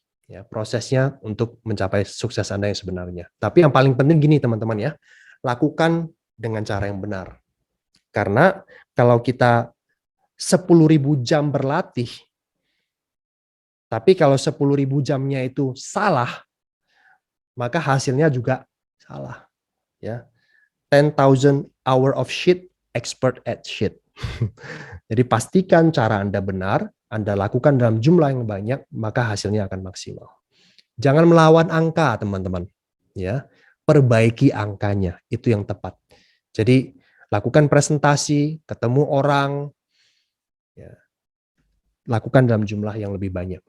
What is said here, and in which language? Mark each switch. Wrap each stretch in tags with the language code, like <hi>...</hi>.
<id>Ya, prosesnya untuk mencapai sukses Anda yang sebenarnya. Tapi yang paling penting gini teman-teman ya, lakukan dengan cara yang benar. Karena kalau kita 10.000 jam berlatih, tapi kalau 10.000 jamnya itu salah, maka hasilnya juga salah.</id> <en>Ya, 10,000 hour of shit, expert at shit.</en> <id>Jadi pastikan cara Anda benar, Anda lakukan dalam jumlah yang banyak, maka hasilnya akan maksimal. Jangan melawan angka, teman-teman. Ya, perbaiki angkanya, itu yang tepat. Jadi lakukan presentasi, ketemu orang, ya, lakukan dalam jumlah yang lebih banyak.</id>